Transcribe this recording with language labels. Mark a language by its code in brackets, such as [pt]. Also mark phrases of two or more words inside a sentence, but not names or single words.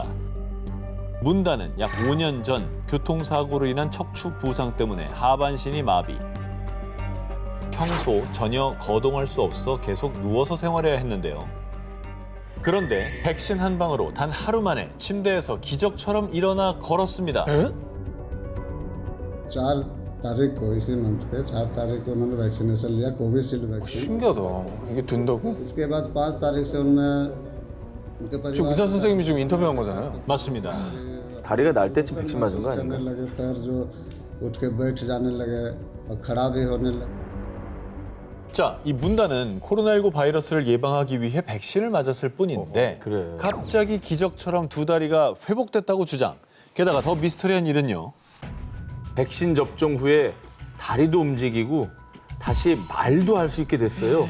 [ko] 문다는 약 5년 전 교통사고로 인한 척추 부상 때문에 하반신이 마비. 평소 전혀 거동할 수 없어 계속 누워서 생활해야 했는데요. 그런데 백신 한 방으로 단 하루 만에 침대에서 기적처럼 일어나 걸었습니다. [hi] 4 तारीख को इसी मंथ के 4 तारीख को उन्होंने वैक्सीनेशन लिया कोविशील्ड वैक्सीन [ko] 신기하다. 이게 된다고? [hi] इसके बाद 5 तारीख से उनमें उनके [ko] 지금 [hi] परिवार [ko] 의사 선생님이 지금 인터뷰한 거잖아요. 맞습니다. 다리가 날 때쯤 백신 맞은 거 [hi] करने [ko] 아닌가? [hi] लगे पैर जो उठ के बैठ जाने लगे और खड़ा भी होने लगे [ko] 자, 이 문다는 코로나19 바이러스를 예방하기 위해 백신을 맞았을 뿐인데 갑자기 기적처럼 두 다리가 회복됐다고 주장. 게다가 더 미스터리한 일은요. 백신 접종 후에 다리도 움직이고 다시 말도 할 수 있게 됐어요.